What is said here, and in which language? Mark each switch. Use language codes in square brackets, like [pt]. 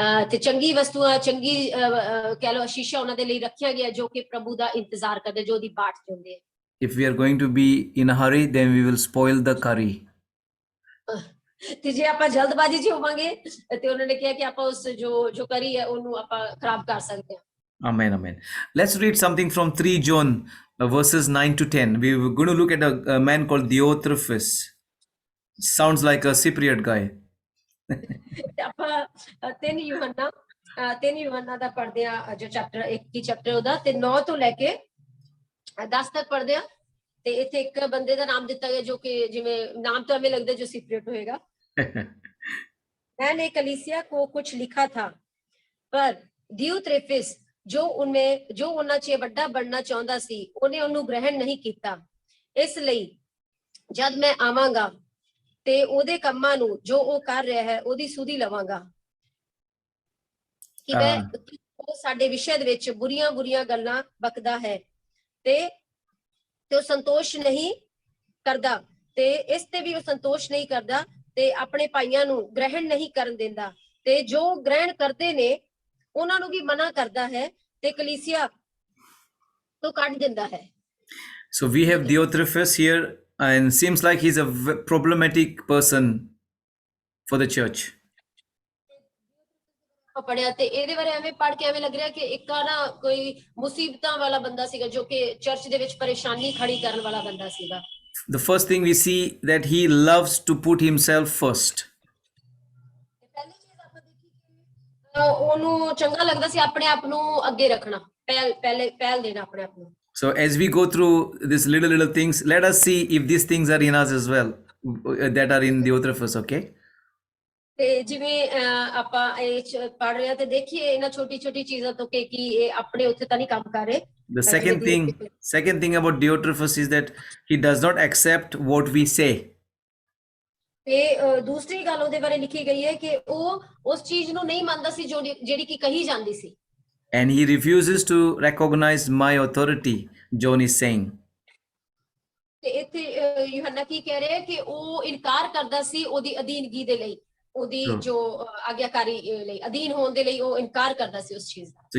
[pa] ਤੇ ਚੰਗੀ ਵਸਤੂਆਂ ਚੰਗੀ ਕਹਿ ਲੋ ਆਸ਼ੀਸ਼ਾਂ ਉਹਨਾਂ ਦੇ ਲਈ ਰੱਖਿਆ ਗਿਆ ਜੋ ਕਿ ਪ੍ਰਭੂ ਦਾ ਇੰਤਜ਼ਾਰ ਕਰਦੇ ਜੋ ਉਹਦੀ ਬਾਟ ਚਾਹੁੰਦੇ ਆ [en] If we are going to be in a hurry, then we will spoil the curry. [pa] ਤੇ ਜੇ ਆਪਾਂ ਜਲਦਬਾਜ਼ੀ 'ਚ ਹੋਵਾਂਗੇ ਤੇ ਉਹਨਾਂ ਨੇ ਕਿਹਾ ਕਿ ਆਪਾਂ ਉਸ ਜੋ ਕਰੀ ਹੈ ਉਹਨੂੰ ਆਪਾਂ ਖਰਾਬ ਕਰ ਸਕਦੇ ਹਾਂ [en] Amen. Let's read something from 3 John verses 9 to 10. We're going to look at a man called Diotrephes. Sounds like a Cypriot guy. [pa] ਆਪਾਂ ਤਿੰਨ ਯੂਹੰਨਾ ਦਾ ਪੜ੍ਹਦੇ ਆ ਜੋ ਚੈਪਟਰ 1 ਚੈਪਟਰ ਉਹਦਾ ਤੇ 9 ਤੋਂ ਲੈ ਕੇ 10 ਤੱਕ ਪੜ੍ਹਦੇ ਆ ਤੇ ਇੱਥੇ ਇੱਕ ਬੰਦੇ ਦਾ ਨਾਮ ਦਿੱਤਾ ਗਿਆ ਜੋ ਕਿ ਜਿਵੇਂ ਨਾਮ ਤੋਂ ਐਵੇਂ ਲੱਗਦਾ ਜੋ ਸੀਕ੍ਰੇਟ ਹੋਏਗਾ [hi] मैंने कलीसिया को कुछ लिखा था पर दियोत्रेफिस जो [pa] ਉਹਨਾਂ 'ਚ ਵੱਡਾ ਬਣਨਾ ਚਾਹੁੰਦਾ ਸੀ ਉਹਨੇ ਉਹਨੂੰ ਗ੍ਰਹਿਣ ਨਹੀਂ ਕੀਤਾ ਇਸ ਲਈ ਜਦ ਮੈਂ ਆਵਾਂਗਾ ਤੇ ਉਹਦੇ ਕੰਮਾਂ ਨੂੰ ਜੋ ਉਹ ਕਰ ਰਿਹਾ ਹੈ ਉਹਦੀ ਸੁਧੀ ਲਵਾਂਗਾ ਕਿ ਉਹ ਸਾਡੇ ਵਿਸ਼ੇ ਦੇ ਵਿੱਚ ਬੁਰੀਆਂ ਗੱਲਾਂ ਬਕਦਾ ਹੈ ਤੇ ਉਹ ਸੰਤੋਸ਼ ਨਹੀਂ ਕਰਦਾ ਤੇ ਇਸ ਤੇ ਵੀ ਉਹ ਸੰਤੋਸ਼ ਨਹੀਂ ਕਰਦਾ ਤੇ ਆਪਣੇ ਭਾਈਆਂ ਨੂੰ ਗ੍ਰਹਿਣ ਨਹੀਂ ਕਰਨ ਦਿੰਦਾ ਤੇ ਜੋ ਗ੍ਰਹਿਣ ਕਰਦੇ ਨੇ ਉਹਨਾਂ ਨੂੰ ਵੀ ਮਨਾ ਕਰਦਾ ਹੈ ਤੇ ਕਲੀਸਿਆ ਤੋਂ ਕੱਢ ਦਿੰਦਾ ਹੈ [en] So we have Diotrephes here, and seems like he's a problematic person for the church. [pa] ਪੜਿਆ ਤੇ ਇਹਦੇ ਬਾਰੇ ਐਵੇਂ ਪੜ੍ਹ ਕੇ ਐਵੇਂ ਲੱਗ ਰਿਹਾ ਕਿ ਇੱਕ ਨਾ ਕੋਈ ਮੁਸੀਬਤਾਂ ਵਾਲਾ ਬੰਦਾ ਸੀਗਾ ਜੋ ਕਿ ਚਰਚ ਦੇ ਵਿੱਚ ਪਰੇਸ਼ਾਨੀ ਖੜੀ ਕਰਨ ਵਾਲਾ ਬੰਦਾ ਸੀਗਾ [en] The first thing we see that he loves to put himself first. [pa] ਪਹਿਲੀ ਚੀਜ਼ ਆਪਾਂ ਦੇਖੀ ਕਿ ਉਹਨੂੰ ਚੰਗਾ ਲੱਗਦਾ ਸੀ ਆਪਣੇ ਆਪ ਨੂੰ ਅੱਗੇ ਰੱਖਣਾ ਪਹਿਲ ਦੇਣਾ ਆਪਣੇ ਆਪ ਨੂੰ [en] So as we go through these little things, let us see if these things are in us as well, that are in Diotrephes, okay? [pa] ਤੇ ਜਿਵੇਂ ਆਪਾਂ ਇਹ ਪੜ ਰਹੇ ਆ ਤੇ ਦੇਖੀਏ ਇਹਨਾਂ ਛੋਟੀ ਛੋਟੀ ਚੀਜ਼ਾਂ ਤੋਂ ਕਿ ਇਹ ਆਪਣੇ ਉੱਥੇ ਤਾਂ ਨਹੀਂ ਕੰਮ ਕਰ ਰਹੇ। [en] The [pa] ਜਿਵੇਂ [en] second thing about Diotrephes is that he does not accept what we say. [pa] ਤੇ ਦੂਸਰੀ ਗੱਲ ਉਹਦੇ ਬਾਰੇ ਲਿਖੀ ਗਈ ਹੈ ਕਿ ਉਹ ਉਸ ਚੀਜ਼ ਨੂੰ ਨਹੀਂ ਮੰਨਦਾ ਸੀ ਜਿਹੜੀ ਕਿ ਕਹੀ ਜਾਂਦੀ ਸੀ। [en] And he refuses to recognize my authority, John is saying. [pa] ਤੇ ਇੱਥੇ ਯੂਹੰਨਾ ਕੀ ਕਹਿ ਰਿਹਾ ਹੈ ਕਿ ਉਹ ਇਨਕਾਰ ਕਰਦਾ ਸੀ ਉਹਦੀ ਅਧੀਨਗੀ ਦੇ ਲਈ, ਉਹਦੀ ਜੋ ਆਗਿਆਕਾਰੀ ਲਈ, ਅਧੀਨ ਹੋਣ ਦੇ ਲਈ ਉਹ ਇਨਕਾਰ ਕਰਦਾ ਸੀ ਉਸ ਚੀਜ਼ ਦਾ।